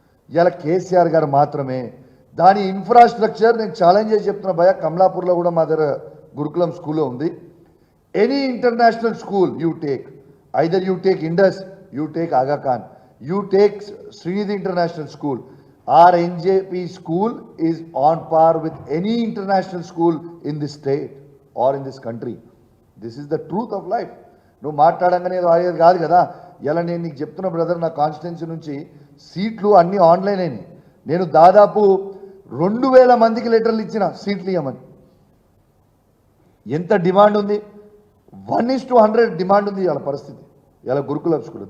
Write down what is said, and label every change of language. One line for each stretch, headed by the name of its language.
Telugu: ఇలా కేసీఆర్ గారు మాత్రమే దాని ఇన్ఫ్రాస్ట్రక్చర్ నేను ఛాలెంజ్ చేసి చెప్తున్నా భయ, కమలాపూర్లో కూడా మా దగ్గర గురుకులం స్కూల్లో ఉంది.
English: Any international school you take, either you take Indus, you take Aga Khan, you take Srinidhi International School, our NJP school is on par with any international school in this state or in this country. This is the truth of life.
Telugu: నువ్వు మాట్లాడంగానే అయ్యేది కాదు కదా. ఇలా నేను నీకు చెప్తున్నా brother, నా constituency నుంచి సీట్లు అన్నీ ఆన్లైన్ అయినాయి. నేను దాదాపు 2000 మందికి లెటర్లు ఇచ్చిన సీట్లు ఇవ్వమని. ఎంత డిమాండ్ ఉంది? 1:100 డిమాండ్ ఉంది ఇవాళ పరిస్థితి, ఇలా గురుకుల స్కూల్.